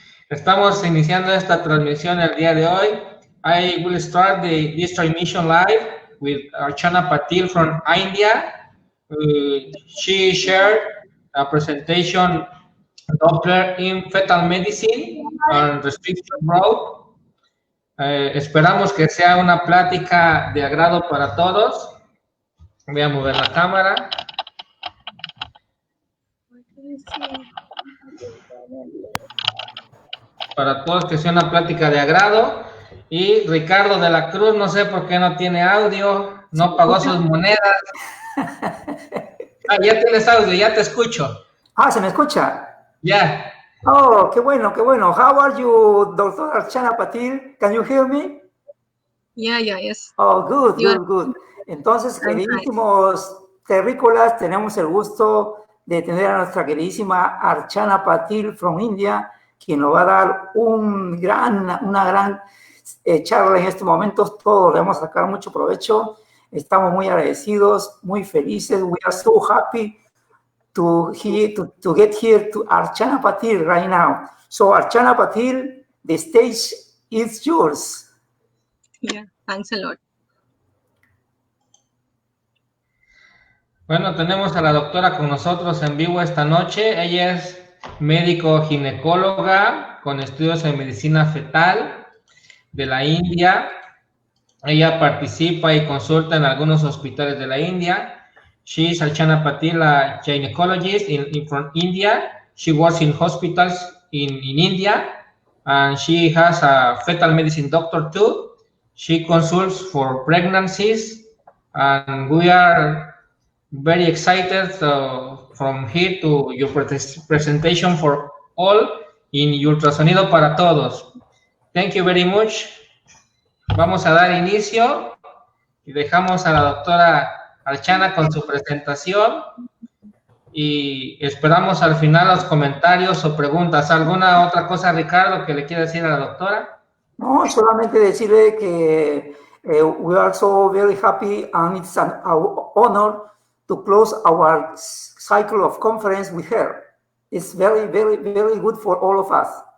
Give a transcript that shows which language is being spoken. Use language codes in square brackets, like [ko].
[es] Estamos iniciando esta transmisión el día de hoy. [en] I will start this transmission live with Archana Patil from India. She shared a presentation Doctor in Fetal Medicine and Restriction Growth. [es] Esperamos que sea una plática de agrado para todos. Voy a mover la cámara. Para todos, que sea una plática de agrado. Y Ricardo de la Cruz, no sé por qué no tiene audio, no pagó sus monedas. Ya tienes audio, ya te escucho. ¿Se me escucha? Ya. Oh, qué bueno, qué bueno. [en] How are you, Dr. Archana Patil? Can you hear me? Yes. Oh, good. [es] Entonces, queridísimos terrícolas, tenemos el gusto de tener a nuestra queridísima Archana Patil [en] from India, [es] quien nos va a dar una gran charla en estos momentos. Todos le vamos a sacar mucho provecho. Estamos muy agradecidos, muy felices. [en] We are so happy to get here to Archana Patil right now. So Archana Patil, the stage is yours. Yeah, thanks a lot. [es] Bueno, tenemos a la doctora con nosotros en vivo esta noche. Ella es médico ginecóloga con estudios en medicina fetal de la India. Ella participa y consulta en algunos hospitales de la India. [en] She is Archana Patil, a gynecologist from India. She works in hospitals in India, and she has a fetal medicine doctor too. She consults for pregnancies, and we are very excited from here to your presentation for all in Ultrasonido para Todos. Thank you very much. [es] Vamos a dar inicio y dejamos a la doctora Archana con su presentación y esperamos al final los comentarios o preguntas. ¿Alguna otra cosa, Ricardo, que le quiera decir a la doctora? No, solamente decirle que [en] we are so very happy and it's an honor to close our cycle of conference with her. It's very, very, very good for all of us.